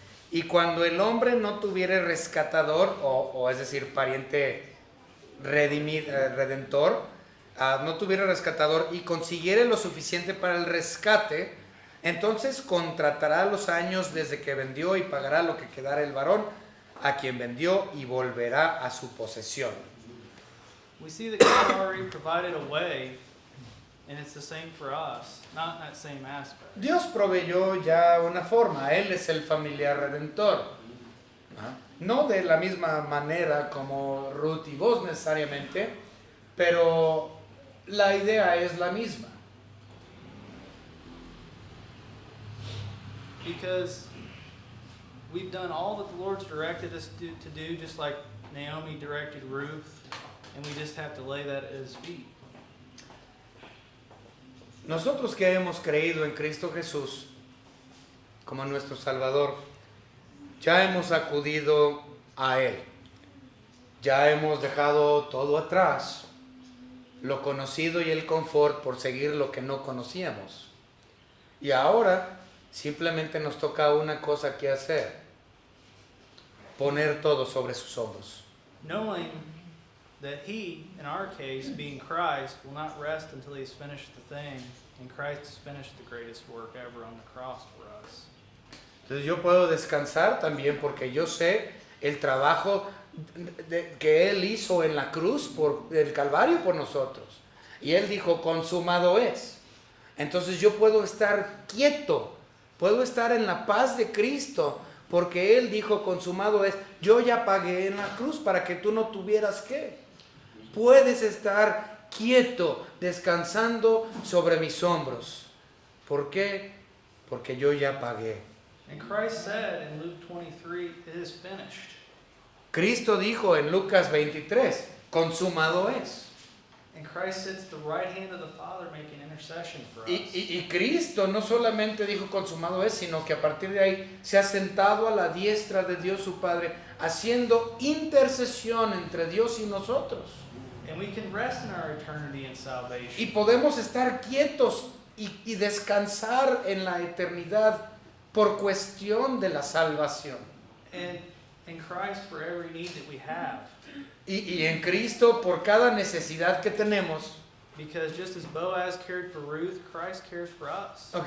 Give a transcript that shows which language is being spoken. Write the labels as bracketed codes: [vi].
[es] Y cuando el hombre no tuviere rescatador, o es decir, pariente redentor, no tuviera rescatador y consiguiere lo suficiente para el rescate, entonces contratará los años desde que vendió y pagará lo que quedara el varón a quien vendió y volverá a su posesión. [en] We see that God already provided a way, and it's the same for us, not in that same aspect. [es] Dios proveyó ya una forma, Él es el familiar redentor. No de la misma manera como Ruth y vos necesariamente, pero la idea es la misma. [en] Because we've done all that the Lord's directed us to do, just like Naomi directed Ruth, and we just have to lay that at His feet. [es] Nosotros que hemos creído en Cristo Jesús como nuestro Salvador, ya hemos acudido a Él. Ya hemos dejado todo atrás, lo conocido y el confort por seguir lo que no conocíamos. Y ahora simplemente nos toca una cosa que hacer: poner todo sobre sus hombros. [en] Knowing that He, in our case, being Christ, will not rest until He's finished the thing, and Christ has finished the greatest work ever on the cross for us. [es] Entonces yo puedo descansar también porque yo sé el trabajo que Él hizo en la cruz por el Calvario por nosotros. Y Él dijo, consumado es. Entonces yo puedo estar quieto, puedo estar en la paz de Cristo, porque Él dijo, consumado es. Yo ya pagué en la cruz para que tú no tuvieras que. Puedes estar quieto, descansando sobre mis hombros. ¿Por qué? Porque yo ya pagué. [en] And Christ said in Luke 23, it is finished. [es] Cristo dijo en Lucas 23, consumado es. [en] And Christ sits at the right hand of the Father making intercession for us. [es] Y Cristo no solamente dijo consumado es, sino que a partir de ahí se ha sentado a la diestra de Dios su Padre, haciendo intercesión entre Dios y nosotros. [en] And we can rest in our eternity in salvation. [es] Y podemos estar quietos y descansar en la eternidad por cuestión de la salvación. [en] And in Christ for every need that we have. [es] Y en Cristo por cada necesidad que tenemos. [en] Because just as Boaz cared for Ruth, Christ cares for us.